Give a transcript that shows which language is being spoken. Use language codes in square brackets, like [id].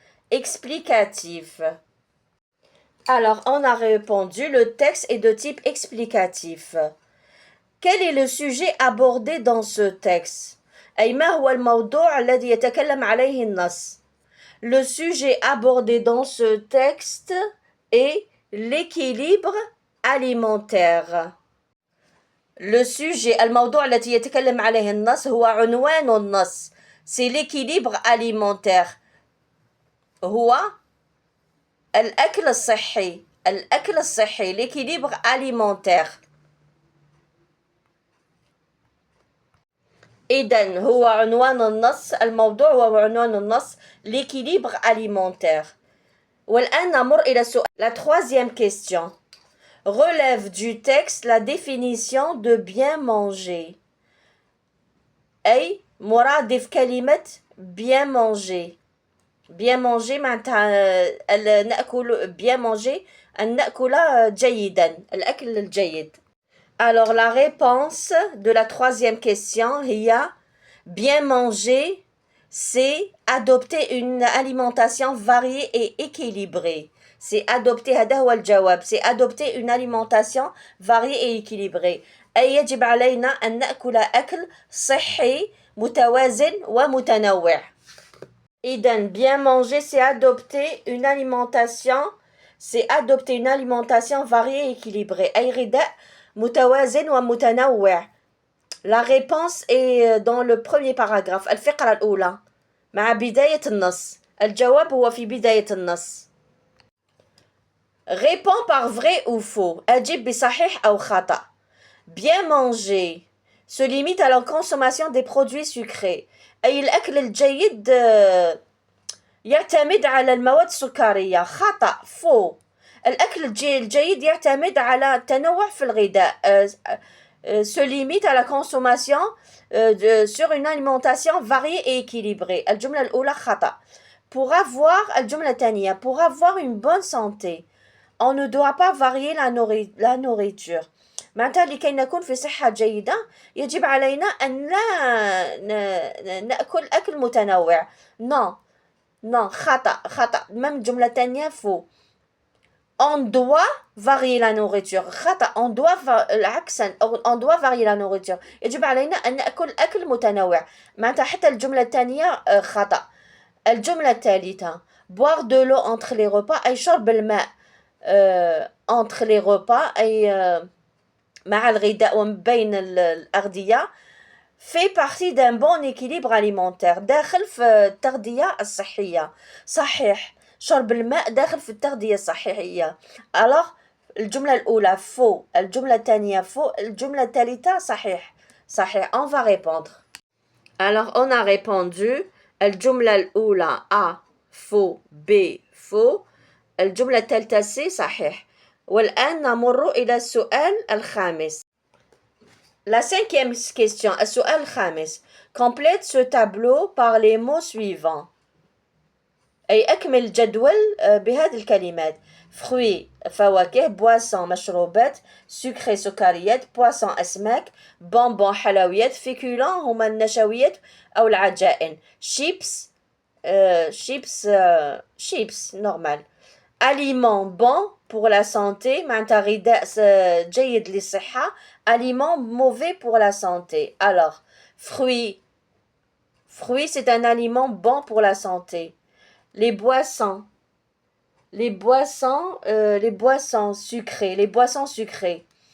[fr] Explicatif. Alors, on a répondu, le texte est de type explicatif. Quel est le sujet abordé dans ce texte? [ar] أي ما هو الموضوع الذي يتكلم عليه النص؟ [fr] Le sujet abordé dans ce texte est l'équilibre alimentaire. Le sujet [ar] الموضوع الذي يتكلم عليه النص هو عنوان النص. [fr] C'est l'équilibre alimentaire. [ar] هو الأكل الصحي. الأكل الصحي. [fr] L'équilibre alimentaire. [ar] إذن هو عنوان النص. الموضوع هو عنوان النص [fr] l'équilibre alimentaire. [ar] والآن نمر إلى السؤال. [fr] La troisième question. Relève du texte la définition de bien manger. [ar] أي مرادف كلمة bien manger. [fr] Bien manger [ar] معناتها نأكل [fr] bien manger [ar] أن نأكل جيدا. الأكل الجيد. [fr] Alors la réponse de la troisième question il y a bien manger, c'est adopter une alimentation variée et équilibrée. C'est adopter [ar] هذا هو الجواب. [fr] C'est adopter une alimentation variée et équilibrée. [ar] أي يجب علينا أن نأكل أكل صحي متوازن ومتنوع. [fr] إذن bien manger, c'est adopter une alimentation variée et équilibrée. [ar] أي غذاء متوازن ومتنوع. [fr] La réponse est dans le premier paragraphe. [ar] الفقرة الأولى مع بداية النص. الجواب هو في بداية النص. [fr] Réponds par vrai ou faux. [ar] أجب بصحيح أو خطأ. [fr] Bien manger se limite à la consommation des produits sucrés. [ar] أي الأكل الجيد يعتمد على المواد السكرية. خطأ. faux. الأكل الجيد يعتمد على التنوع في الغذاء. [fr] Se limite à la consommation sur une alimentation variée et équilibrée. [ar] الجملة الأولى خطأ. [fr] Pour avoir [ar] الجملة الثانية. [fr] Pour avoir une bonne santé, on ne doit pas varier la nourriture. [ar] معناتها لكي نكون في صحة جيدة يجب علينا أن لا نأكل أكل متنوع. non خطأ. [fr] même [ar] الجملة الثانية [fr] faux. On doit varier la nourriture. [ar] خطأ. [fr] on doit varier la nourriture. [ar] يجب علينا أن نأكل أكل متنوع. معناتها حتى الجملة الثانية خطأ. الجملة الثالثة [fr] boire de l'eau entre les repas [ar] أي شرب الماء [fr] entre les repas [ar] أي مع الغذاء وبين الأغذية [fr] fait partie d'un bon équilibre alimentaire. [ar] داخل في التغذية الصحية. صحيح. شرب الماء داخل في التغذية الصحية. alors الجملة الأولى faux. الجملة الثانية faux. الجملة الثالثة صحيح. [fr] on va répondre. alors on a répondu [ar] الجملة الأولى [fr] A faux, B faux. [ar] الجملة الثالثة C صحيح. والآن نمر إلى السؤال الخامس. [fr] La cinquième question. [ar] السؤال الخامس. [fr] Complète ce tableau par les mots suivants. [ar] أي أكمل الجدول بهذه الكلمات. fruits فواكه, boisson مشروبات, sucré سكريات, poisson أسماك, bonbon حلويات, féculents هما النشويات أو العجائن, [fr] chips normal. Aliment bon pour la santé [ar] معناتها غذاء جيد للصحة. [fr] Aliment mauvais pour la santé. alors fruits c'est un aliment bon pour la santé. Les boissons sucrées.